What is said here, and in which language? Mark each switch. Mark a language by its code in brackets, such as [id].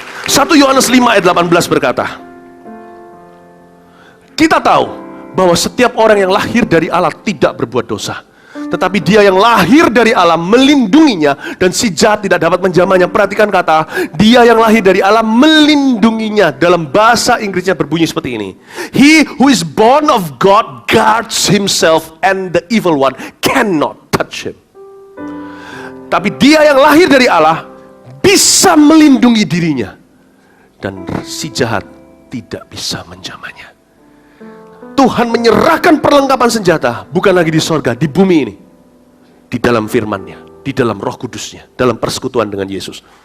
[id] 1 Yohanes 5 ayat 18 berkata, kita tahu bahwa setiap orang yang lahir dari Allah tidak berbuat dosa. Tetapi dia yang lahir dari Allah melindunginya dan si jahat tidak dapat menjamahnya. Perhatikan kata, dia yang lahir dari Allah melindunginya. Dalam bahasa Inggrisnya berbunyi seperti ini. [en] He who is born of God guards himself and the evil one cannot touch him. [id] Tapi dia yang lahir dari Allah bisa melindungi dirinya. Dan si jahat tidak bisa menjamahnya. Tuhan menyerahkan perlengkapan senjata, bukan lagi di sorga, di bumi ini. Di dalam firman-Nya, di dalam Roh Kudus-Nya, dalam persekutuan dengan Yesus.